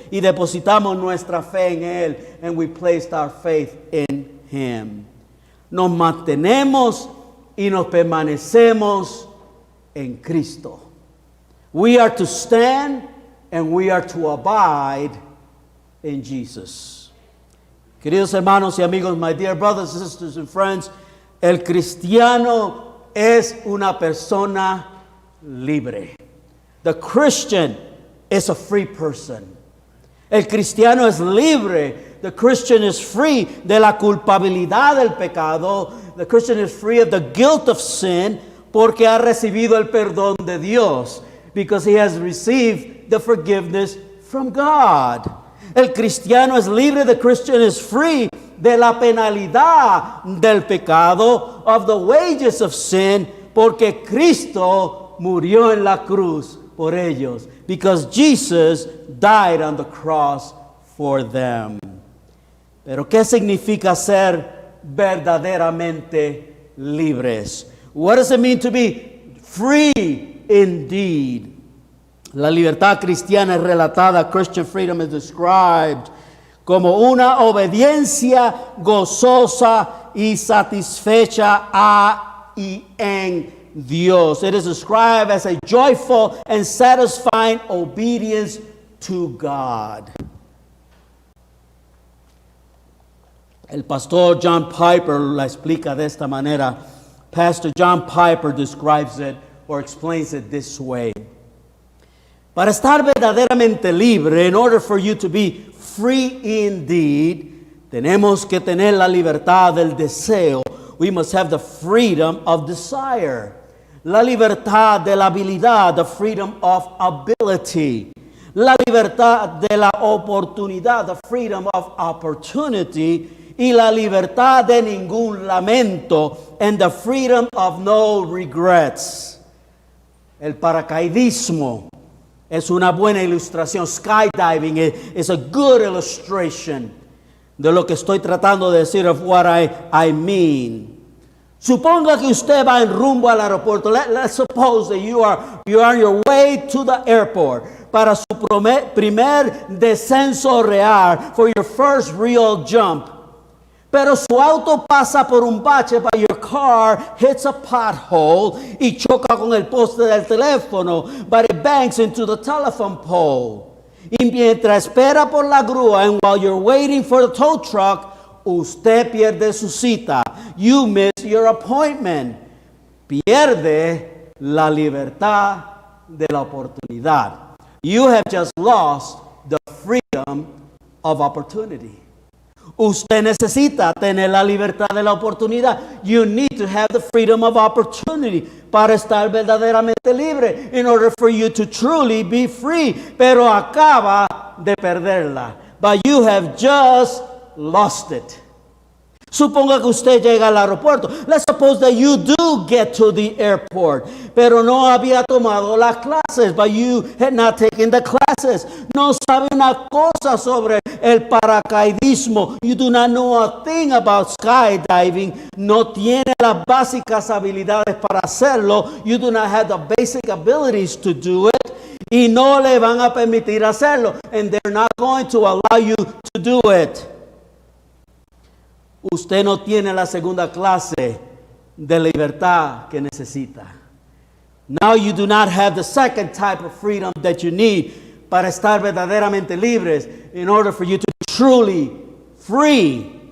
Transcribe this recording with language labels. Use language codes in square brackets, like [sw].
[es] Y depositamos nuestra fe en Él. [en] And we placed our faith in Him. [es] Nos mantenemos y nos permanecemos en Cristo. [en] We are to stand and we are to abide in Jesus. [es] Queridos hermanos y amigos, [en] my dear brothers, sisters and friends, [es] el cristiano es una persona libre. [en] The Christian is a free person. [es] El cristiano es libre. [en] The Christian is free [es] de la culpabilidad del pecado. [en] The Christian is free of the guilt of sin, [es] porque ha recibido el perdón de Dios. [en] Because he has received the forgiveness from God. [es] El cristiano es libre. [en] The Christian is free [es] de la penalidad del pecado, [en] of the wages of sin, [es] porque Cristo murió en la cruz por ellos. [en] Because Jesus died on the cross for them. [es] Pero ¿qué significa ser verdaderamente libres? [en] What does it mean to be free indeed? [es] La libertad cristiana es relatada, [en] Christian freedom is described [es] como una obediencia gozosa y satisfecha a y en Dios. [en] It is described as a joyful and satisfying obedience to God. [es] El pastor John Piper la explica de esta manera. [en] Pastor John Piper describes it or explains it this way. [es] Para estar verdaderamente libre, [en] in order for you to be free indeed, [es] tenemos que tener la libertad del deseo. [en] We must have the freedom of desire. [es] La libertad de la habilidad, [en] the freedom of ability. [es] La libertad de la oportunidad, [en] the freedom of opportunity. [es] Y la libertad de ningún lamento, [en] and the freedom of no regrets. [es] El paracaidismo es una buena ilustración. [en] Skydiving is a good illustration [es] de lo que estoy tratando de decir, [en] of what I mean. [es] Suponga que usted va en rumbo al aeropuerto. [en] Let's suppose that you are on your way to the airport [es] para su primer descenso real, [en] for your first real jump. [es] Pero su auto pasa por un bache, [en] but your car hits a pothole [es] y choca con el poste del teléfono, [en] but it bangs into the telephone pole. [es] Y mientras espera por la grúa, [en] and while you're waiting for the tow truck, [es] usted pierde su cita. [en] You miss your appointment. [es] Pierde la libertad de la oportunidad. [en] You have just lost the freedom of opportunity. [es] Usted necesita tener la libertad de la oportunidad. [en] You need to have the freedom of opportunity [es] para estar verdaderamente libre, [en] in order for you to truly be free. [es] Pero acaba de perderla. [en] But you have just lost it. [es] Suponga que usted llega al aeropuerto. [en] Let's suppose that you do get to the airport, [es] pero no había tomado las clases, [en] but you had not taken the classes. [es] No sabe una cosa sobre el paracaidismo. [en] You do not know a thing about skydiving. [es] No tiene las básicas habilidades para hacerlo. [en] You do not have the basic abilities to do it. [es] Y no le van a permitir hacerlo. [en] And they're not going to allow you to do it. [es] Usted no tiene la segunda clase de libertad que necesita. [en] Now you do not have the second type of freedom that you need [es] para estar verdaderamente libres, [en] in order for you to be truly free.